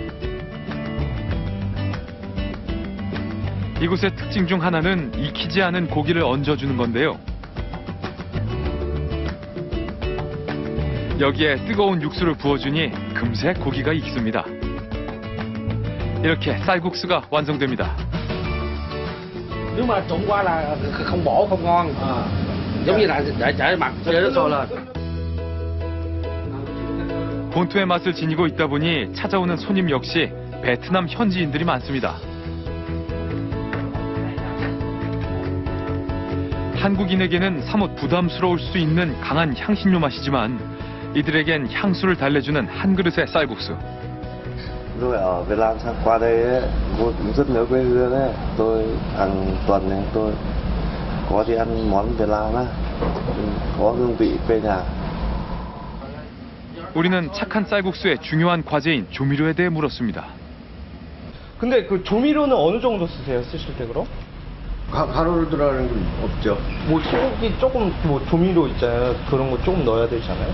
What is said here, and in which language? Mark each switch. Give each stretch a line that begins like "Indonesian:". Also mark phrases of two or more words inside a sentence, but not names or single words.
Korean: 이곳의 특징 중 하나는 익히지 않은 고기를 얹어주는 건데요. 여기에 뜨거운 육수를 부어주니 금세 고기가 익습니다. 이렇게 쌀국수가 완성됩니다.
Vietnamese: Nếu mà trộn qua là không bổ không ngon, giống như là để chảy mặt để nó sôi lên.
Korean: 본토의 맛을 지니고 있다 보니 찾아오는 손님 역시 베트남 현지인들이 많습니다. 한국인에게는 사뭇 부담스러울 수 있는 강한 향신료 맛이지만 이들에겐 향수를 달래주는 한 그릇의 쌀국수.
Vietnamese: Tôi ở Việt Nam sang qua đây tôi cũng rất nhớ quê hương ấy. Tôi hàng tuần này tôi có đi ăn món Việt Nam á, có hương vị quê nhà.
Korean: 우리는 착한 쌀국수의 중요한 과제인 조미료에 대해 물었습니다. 근데 그 조미료는 어느 정도 쓰세요? 쓰실 때 그럼? 가루를 들어가는 건 없죠. 뭐 소고기 조금 뭐 조미료 있잖아요. 그런 거 조금 넣어야 되잖아요.